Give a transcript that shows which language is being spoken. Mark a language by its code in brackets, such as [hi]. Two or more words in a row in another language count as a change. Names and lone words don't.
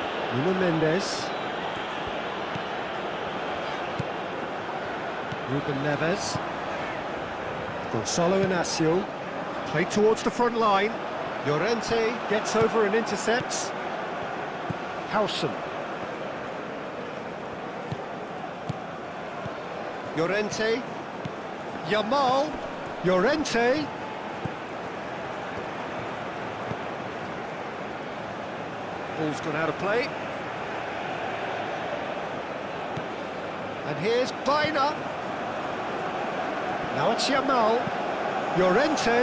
[en] Nuno Mendes. Ruben Neves. Gonzalo Inacio. Play towards the front line. Llorente gets over and intercepts. Howson. Llorente. Yamal. Llorente. Ball's gone out of play. And here's Baina. Now it's Yamal. Llorente.